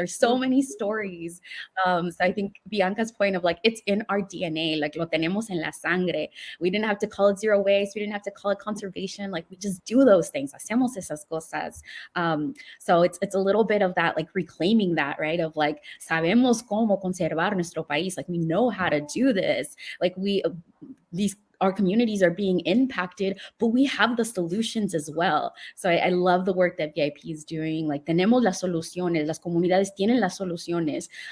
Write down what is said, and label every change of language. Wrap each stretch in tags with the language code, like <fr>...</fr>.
<en>There's so many stories. So I think Bianca's point of like, it's in our DNA, like</en> <es>lo tenemos en la sangre.</es> <en>We didn't have to call it zero waste. We didn't have to call it conservation. Like, we just do those things.</en> <es>Hacemos esas cosas.</es> <en>So it's a little bit of that, like reclaiming that, right? Of like,</en> <es>sabemos cómo conservar nuestro país.</es> <en>Like, we know how to do this. Like, our communities are being impacted, but we have the solutions as well. So I love the work that VIP is doing. Like,</en> <es>tenemos las soluciones, las comunidades tienen las soluciones.</es>